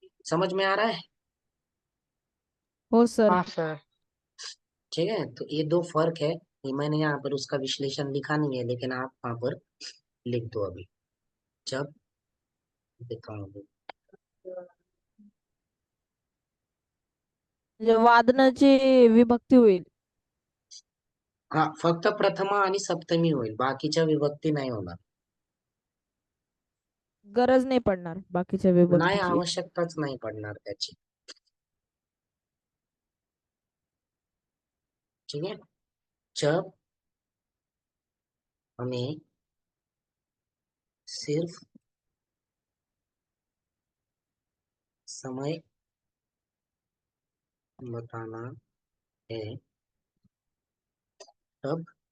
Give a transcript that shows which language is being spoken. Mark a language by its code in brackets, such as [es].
[hi] समझ में आ रहा है? [mr] हो सर। [hi] हाँ सर। ठीक है, तो ये दो फर्क है। ये मैंने यहाँ पर उसका विश्लेषण लिखा नहीं है, लेकिन आप वहां पर लिख दो अभी जब दिखाऊंगे। [mr] म्हणजे वादनाची विभक्ती होईल. हा, फक्त प्रथमा आणि सप्तमी होईल, बाकीच्या विभक्ती नाही होणार. गरज नाही पडणार बाकीच्या नाही, विभक्तीची. आवश्यकताच नाही पडणार त्याची. [hi] ठीक है, जब हमें सिर्फ समय बताना है तब